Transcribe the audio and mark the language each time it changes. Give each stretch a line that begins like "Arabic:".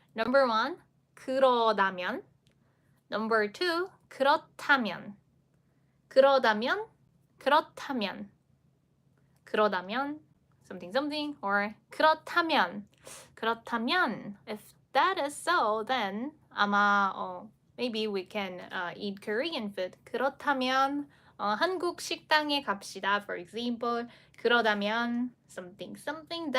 English: Number 1, 그러다면. Number 2, 그렇다면.
Korean: 그러다면, 그렇다면.
English: 그러다면, something something, or 그렇다면.
Korean: 그렇다면.
English: If that is so, then 아마 maybe we can eat Korean food.
Korean: 그렇다면 한국 식당에 갑시다.
English: For example, 그러다면 something something.